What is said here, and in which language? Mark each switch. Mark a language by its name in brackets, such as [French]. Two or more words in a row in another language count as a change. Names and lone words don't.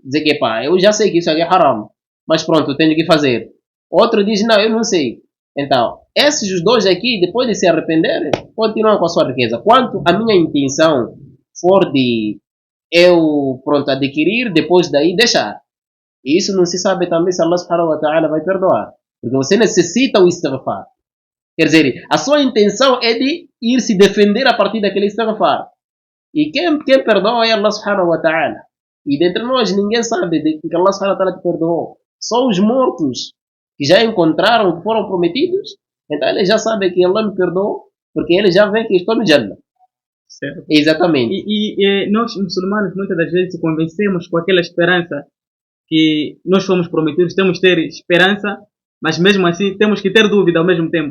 [Portuguese] Dizer que, pá, eu já sei que isso aqui é haram, mas pronto, eu tenho que fazer. Outro diz, não, eu não sei. Então, esses dois aqui, depois de se arrependerem, continuam com a sua riqueza. Quanto a minha intenção for de eu, pronto, adquirir, depois daí deixar. E isso não se sabe também se [Arabic] الله سبحانه وتعالى [Portuguese] vai perdoar. Porque você necessita o istighfar. Quer dizer, a sua intenção é de ir se defender a partir daquele istighfar. E quem perdoa é [Arabic] الله سبحانه وتعالى. [Portuguese] E dentre nós ninguém sabe de que [Arabic] الله سبحانه وتعالى [Portuguese] te perdoou. Só os mortos que já encontraram, que foram prometidos, então eles já sabem que Allah me perdoou, porque eles já veem que estou no Jannah. Certo. Exatamente. E nós, muçulmanos, muitas das vezes se convencemos com aquela esperança que nós fomos prometidos, temos que ter esperança, mas mesmo assim temos que ter dúvida ao mesmo tempo.